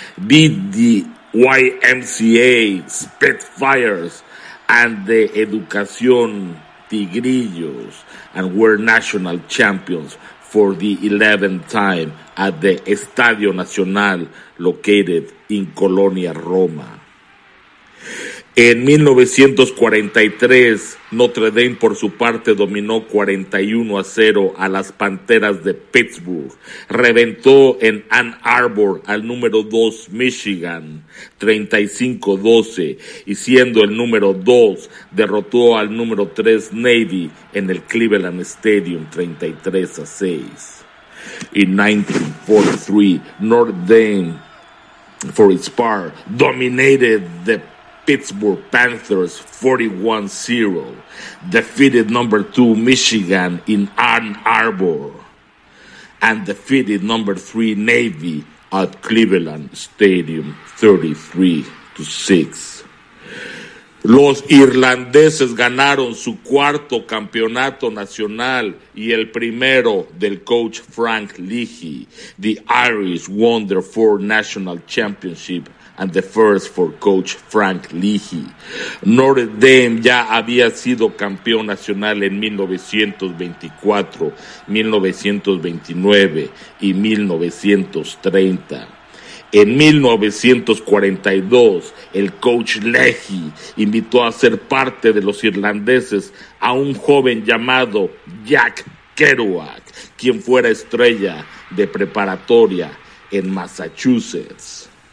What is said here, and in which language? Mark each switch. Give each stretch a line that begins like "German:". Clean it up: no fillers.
English: Beat the YMCA Spitfires and the Educación Tigrillos, and were national champions for the 11th time at the Estadio Nacional, located in Colonia Roma.
Spanish: En 1943, Notre Dame, por su parte, dominó 41-0 a las Panteras de Pittsburgh. Reventó en Ann Arbor al número 2 Michigan, 35-12, y siendo el número 2, derrotó al número 3 Navy en el Cleveland Stadium, 33-6.
English: En 1943, Notre Dame, for its part, dominated the Pittsburgh Panthers 41-0, defeated number 2 Michigan in Ann Arbor, and defeated number 3 Navy at Cleveland Stadium 33-6.
Spanish: Los irlandeses ganaron su cuarto campeonato nacional y el primero del coach Frank Leahy.
English: The Irish won their 4th national championship and the first for coach Frank Leahy.
Spanish: Notre Dame ya había sido campeón nacional en 1924, 1929 y 1930. En 1942, el coach Leahy invitó a ser parte de los irlandeses a un joven llamado Jack Kerouac, quien fuera estrella de preparatoria en Massachusetts.